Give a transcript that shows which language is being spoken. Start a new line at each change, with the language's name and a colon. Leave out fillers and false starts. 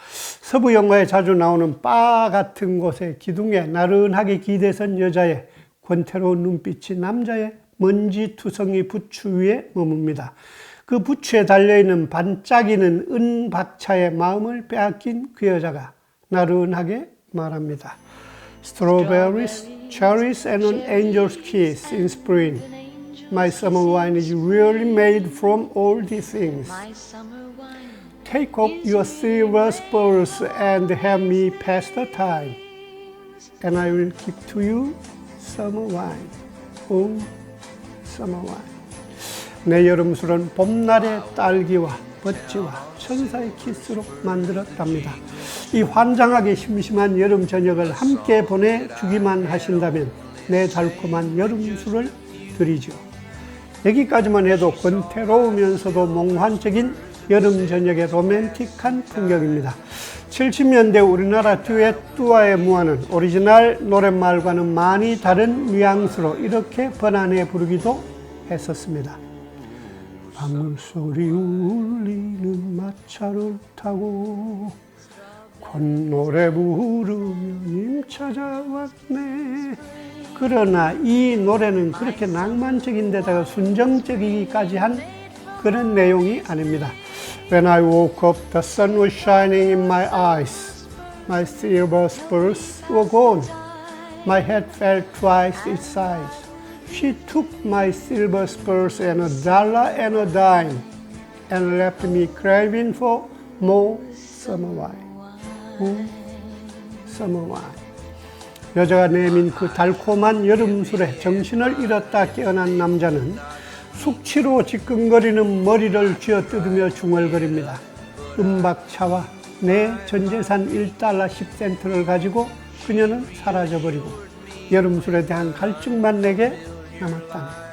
Korean: 서부 영화에 자주 나오는 바 같은 곳에 기둥에 나른하게 기대선 여자의 권태로운 눈빛이 남자의 먼지투성이 부추 위에 머뭅니다. 그 부추에 달려있는 반짝이는 은박차의 마음을 빼앗긴 그 여자가 나른하게 말합니다.
English: Strawberries, cherries and an angel's kiss in spring. My summer wine is really made from all these things. Take off your silver spurs and have me pass the time. And I will give to you summer wine. Oh, summer wine.
Korean: 내 여름술은 봄날의 딸기와 버치와 천사의 키스로 만들었답니다. 이 환장하게 심심한 여름 저녁을 함께 보내주기만 하신다면 내 달콤한 여름술을 드리죠. 여기까지만 해도 권태로우면서도 몽환적인 여름 저녁의 로맨틱한 풍경입니다. 70년대 우리나라 듀엣 뚜아의 무한은 오리지널 노랫말과는 많이 다른 뉘앙스로 이렇게 번안해 부르기도 했었습니다. 방울소리 울리는 마차를 타고 콧노래 부르며 님 찾아왔네. 그러나 이 노래는 그렇게 낭만적인 데다가 순정적이기까지 한 그런 내용이 아닙니다.
English: When I woke up, the sun was shining in my eyes. My silver spurs were gone. My head fell twice its size. She took my silver spurs and $1 and a dime and left me craving for more summer wine. summer wine.
Korean: 여자가 내민 그 달콤한 여름술에 정신을 잃었다 깨어난 남자는 숙취로 지끈거리는 머리를 쥐어뜯으며 중얼거립니다. 은박차와 내 전재산 $1 10센트를 가지고 그녀는 사라져버리고 여름술에 대한 갈증만 내게 남았다네.